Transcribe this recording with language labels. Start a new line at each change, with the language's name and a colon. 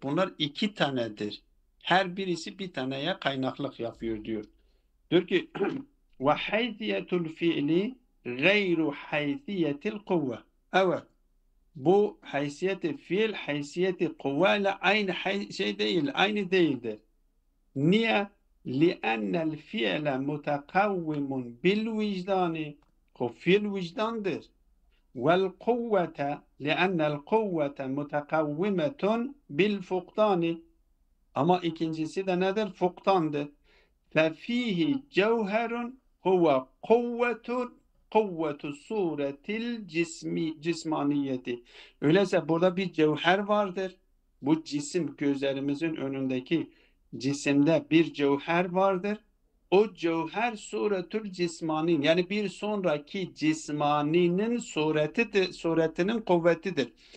Turkish: Bunlar iki tanedir. Her birisi bir taneye kaynaklık yapıyor diyor. Diyor ki
Arabic: ve haysiyetul fiili gayru haysiyetil kuvve.
Turkish: Evet. Bu haysiyeti fiil, haysiyeti kuvve ile aynı değil, aynı değildir. Niye?
Arabic: لِأَنَّ الْفِعْلَ مُتَقَوِّمٌ بِالْوِجْدَانِ
Turkish: O fiil vicdandır.
Arabic: وَالْقُوَّةَ لِأَنَّ الْقُوَّةَ مُتَقَوِّمَةٌ بِالْفُقْدَانِ
Turkish: Ama ikincisi de nedir? Fuktandır.
Arabic: فَفِيهِ جَوْهَرٌ هُوَ kuvvetu suretil cismaniyeti.
Turkish: Öyleyse burada bir cevher vardır. Bu cisim gözlerimizin önündeki cisimde bir cevher vardır. O cevher suretül cismani, yani bir sonraki cismaninin suretidir, suretinin kuvvetidir.